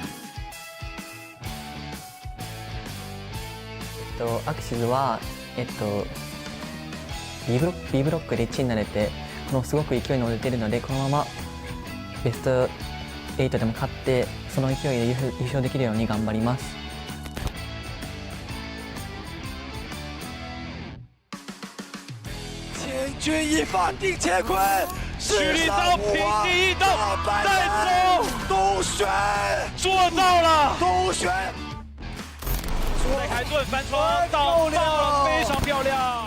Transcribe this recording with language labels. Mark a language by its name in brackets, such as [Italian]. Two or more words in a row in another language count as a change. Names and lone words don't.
[Japanese] アクシズはB ブロックで1位になれてすごく勢いに乗れているので、このままベスト8でも勝ってその勢いで優勝できるように頑張ります。 [Chinese] 千钧一发定乾坤，蓄力到平地一刀，带走东玄，做到了东玄。戴凯顿翻窗到了，非常漂亮。